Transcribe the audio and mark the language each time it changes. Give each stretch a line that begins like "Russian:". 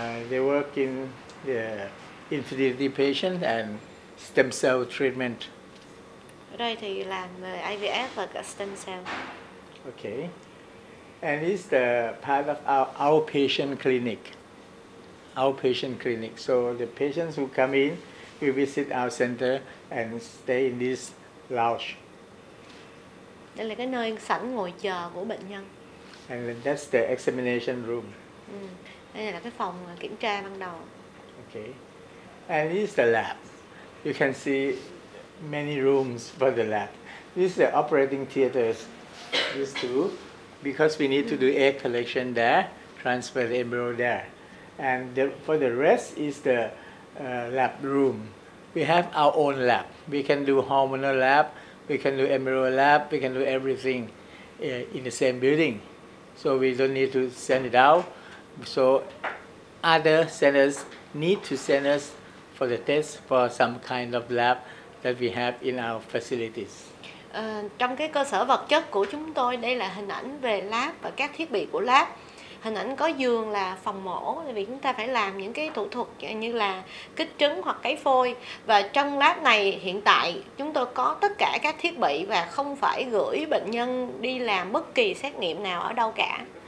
English: They work in the infertility patient and stem cell treatment.
Vietnamese: Ở đây thì làm về IVF và cả stem cell.
English: Okay. And this is the part of our outpatient clinic. Outpatient clinic. So the patients who come in, we visit our center and stay in this lounge.
Vietnamese: Đây là cái nơi sảnh ngồi chờ của bệnh nhân.
English: And that's the examination room.
Vietnamese: Đây là cái phòng kiểm tra ban đầu.
English: Okay. And this is the lab. You can see many rooms for the lab. This is the operating theaters. These two, because we need to do egg collection there, transfer the embryo there. And for the rest is the lab room. We have our own lab. We can do hormonal lab, we can do embryo lab, we can do everything in the same building. So we don't need to send it out. So other centers need to send us for the test for some kind of lab that we have in our facilities.
Vietnamese: Trong cái cơ sở vật chất của chúng tôi, đây là hình ảnh về lab và các thiết bị của lab. Hình ảnh có giường là phòng mổ, vì chúng ta phải làm những cái thủ thuật như là kích trứng hoặc cấy phôi. Và trong lab này hiện tại chúng tôi có tất cả các thiết bị và không phải gửi bệnh nhân đi làm bất kỳ xét nghiệm nào ở đâu cả.